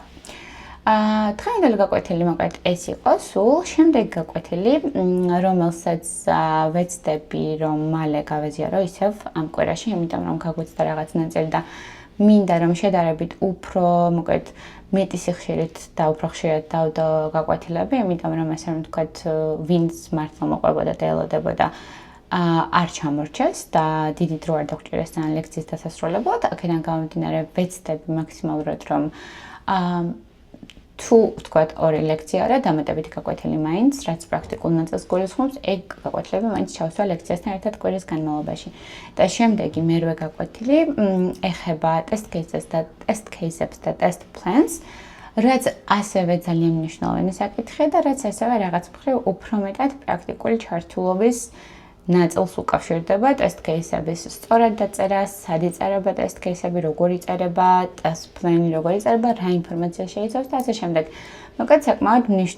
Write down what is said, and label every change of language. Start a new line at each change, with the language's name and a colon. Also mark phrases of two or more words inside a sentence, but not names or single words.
Georgian: დღევანდელი გაკვეთილი მოკლედ ეს იყო, სულ შემდეგი გაკვეთილი, რომელსაც ვეცდები რომ მალე გავეზიარო ისევ ამ კვირაში, იმიტომ რომ გაგვეცდა რაღაც ნაწილი და მინდა რომ შედარებით უფრო მოკლედ მეტი სიხშირით და უფრო ხშირად დავდო გაკვეთილები, იმიტომ რომ ასე რომ ვთქვათ, ვინც მართლა მოყვებოდა და ელოდებოდა არ ჩამორჩეს და დიდი დრო არ დაგჭირეს თან ლექციის დასასრულებლად, აქედან გამომდინარე ვეცდები მაქსიმალურად რომ თუ ვთქვათ ორი ლექცია არა დამატებითი გაკვეთილი მაინც, რაც პრაქტიკულ ნაწილს გულისხმობს, ეგ გაკვეთილები მაინც ჩავსვა ლექციასთან ერთად კვირის განმავლობაში. და შემდეგი მერვე გაკვეთილი ეხება
English: test cases
Georgian: და
English: test plans,
Georgian: რაც ასევე ძალიან მნიშვნელოვანი საკითხია და რაც ასევე რაღაც მხრივ უფრო მეტად პრაქტიკული ჩართულობის ნაწილს უკავშირდება
English: test case-
Georgian: ების სწორად დაწერა, სად იწერება
English: test case-
Georgian: ები, როგორ იწერება,
English: test plan-
Georgian: ი როგორ იწერება, რა ინფორმაცია შეიცავს და ასე შემდეგ.